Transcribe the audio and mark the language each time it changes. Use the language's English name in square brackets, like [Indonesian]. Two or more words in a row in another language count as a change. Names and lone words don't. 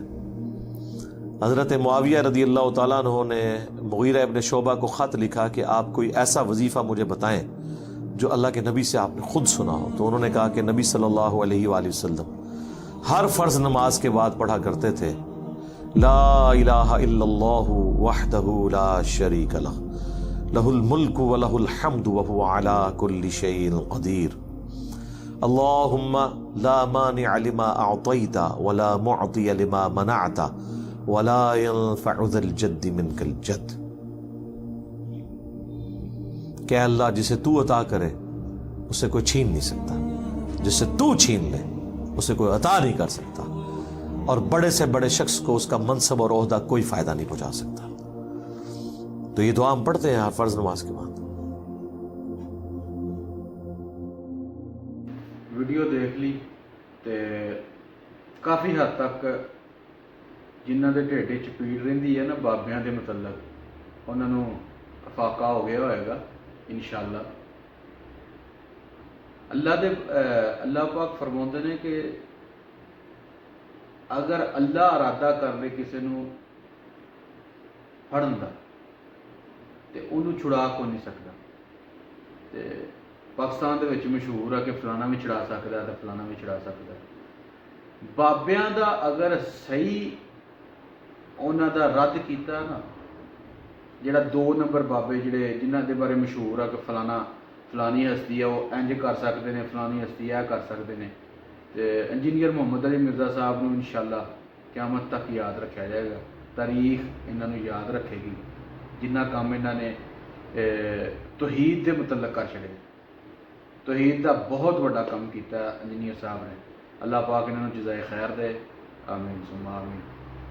[Urdu] حضرت معاویہ [Arabic] رضی اللہ تعالیٰ عنہ [Urdu] نے مغیرہ ابن شعبہ کو خط لکھا کہ آپ کوئی ایسا وظیفہ مجھے بتائیں جو اللہ کے نبی سے آپ نے خود سنا ہو. تو انہوں نے کہا کہ نبی [Arabic] صلی اللہ علیہ وآلہ وسلم [Urdu] ہر فرض نماز کے بعد پڑھا کرتے تھے [Arabic] لا الہ الا اللہ وحدہ لا شریک لہ لہ الملک ولہ الحمد وہو علی کل شیء قدیر, اللہم لا مانع لما اعطیت ولا معطی لما منعت ولا ينفع ذا الجد منك الجد. [Urdu] کہ اللہ جسے تو عطا کرے اسے کوئی چھین نہیں سکتا, جسے تو چھین لے اسے کوئی عطا نہیں کر سکتا, اور بڑے سے بڑے شخص کو اس کا منصب اور عہدہ کوئی فائدہ نہیں پہنچا سکتا. تو یہ دعا ہم پڑھتے ہیں فرض نماز کے بعد. [Punjabi] ویڈیو دیکھ لی تے کافی حد تک جنہ دے ڈھیڈے چ پیڑ رہندی ہے نا بابیاں دے متعلق انہاں نوں افاقہ ہو گیا ہوئے گا انشاءاللہ. اللہ پاک فرماندے نے کہ اگر اللہ ارادہ کر لے کسی نوں پھڑن دا تے انہوں چھڑا کو نہیں سکتا. تے پاکستان دے وچ مشہور ہے کہ فلانا بھی چھڑا سکتا ہے تے فلانا بھی چھڑا سکتا ہے. بابیاں دا اگر صحیح انہاں دا رد کیتا نا, جڑا 2 نمبر بابے جڑے جنہ دے بارے مشہور ہے کہ فلانی ہستی ہے وہ انج کر سکتے ہیں, فلانی ہستی ہے کر سکتے ہیں, تے انجینئر محمد علی مرزا صاحب نوں انشاءاللہ قیامت تک یاد رکھا جائے گا. تاریخ انہاں نوں یاد رکھے گی جنہ کام انہاں نے توحید دے متعلق کر چھڑے. توحید دا بہت بڑا کام کیتا انجینئر صاحب نے. اللہ پاک انہاں نوں جزائے خیر دے. [Arabic] آمین ثم آمین.